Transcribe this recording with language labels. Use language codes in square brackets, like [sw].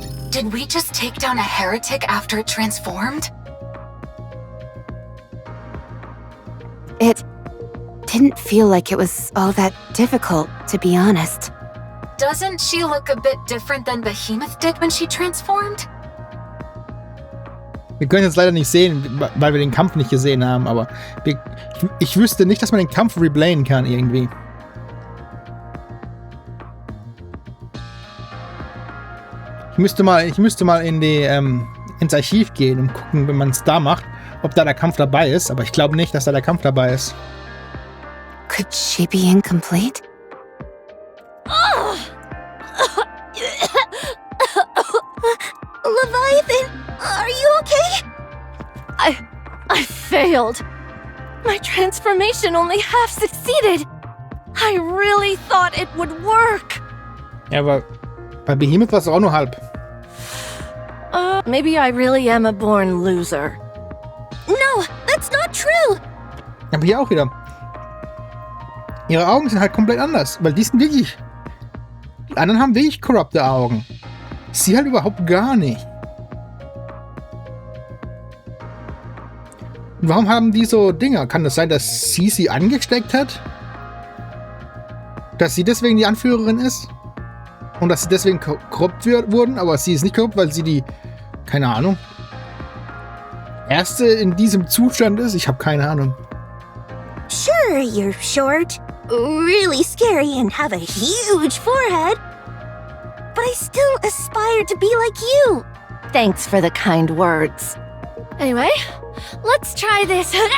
[en] Did we just take down a heretic after it transformed? It didn't feel like it was all that difficult, to be honest. Doesn't she look a bit different than Behemoth did when she transformed? [de] Wir können jetzt leider nicht sehen, weil wir den Kampf nicht gesehen haben, aber ich wüsste nicht, dass man den Kampf replayen kann irgendwie. Ich müsste mal in die, ins Archiv gehen und gucken, wenn man es da macht, ob da der Kampf dabei ist, aber ich glaube nicht, dass da der Kampf dabei ist. [en] Could she be incomplete? Leviathan, are you okay? I failed. My transformation only half succeeded. I really thought it would work. [de] Ja, aber bei Behemoth war es auch nur halb. [en] Maybe I really am a born loser. No, that's not true. [de] Aber hier auch wieder. Ihre Augen sind halt komplett anders, weil die sind wirklich... Die anderen haben wirklich korrupte Augen. Sie halt überhaupt gar nicht. Und warum haben die so Dinger? Kann das sein, dass sie angesteckt hat? Dass sie deswegen die Anführerin ist? Und dass sie deswegen korrupt wurden, aber sie ist nicht korrupt, weil sie die, keine Ahnung, erste in diesem Zustand ist? Ich habe keine Ahnung. [en] Sure, you're short, really scary, and have a huge forehead. But I still aspire to be like you. Thanks for the kind words. Anyway, let's try this.